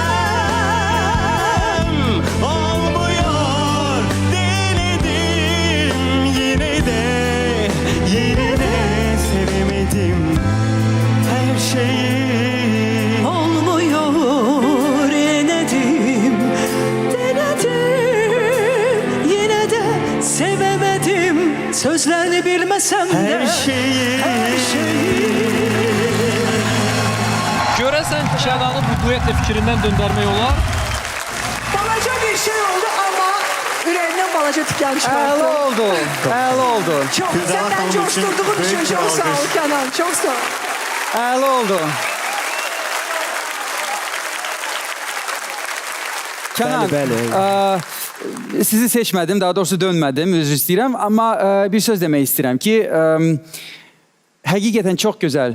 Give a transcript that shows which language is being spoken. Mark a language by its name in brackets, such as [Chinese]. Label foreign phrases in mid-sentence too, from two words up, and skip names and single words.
[Turkish] Olmuyor denedim yine de yerine sevemedim her şeyi. Olmuyor denedim, yine de sevemedim. Sözlerini bilmesem de Her şeyi. [Azerbaijani] Görəsən Kənanın bu duetlə fikrindən döndərmək olar? Balaca bir şey oldu ama ürəyindən balaca tikan çıxarttı. Əla oldu. Əla oldu. [Turkish] Çok sen ben coşturduğun için çok sağ ol Kenan. Çok sağ ol. [Azerbaijani] Əla oldu. Kənan, Bəli, sizi seçmədim, daha doğrusu dönmədim, üzr istəyirəm. Amma bir söz demək istəyirəm ki, həqiqətən çox gözəl.